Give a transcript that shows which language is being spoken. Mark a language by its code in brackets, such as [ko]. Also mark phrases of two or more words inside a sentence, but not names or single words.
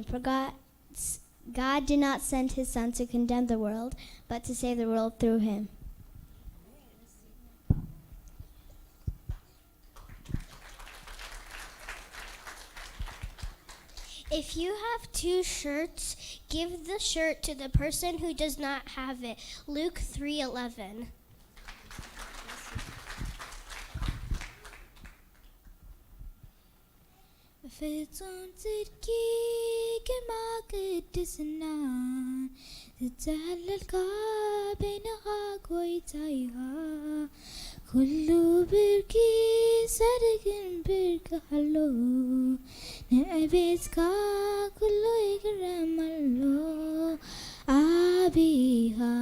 [en] For God did not send his son to condemn the world, but to save the world through him. If you have 2 shirts, give the shirt to the person who does not have it. Luke 3:11. [ti] ፍጹም ጽድቂ ግርማ ቅድስና ዝጸለልካ በይንኻ ጐይታይኻ ኩሉ ብርኪ ጸድቅን ብርክሃሎ ንዕቤትካ ኩሉ ይግረማሎ አቢኻ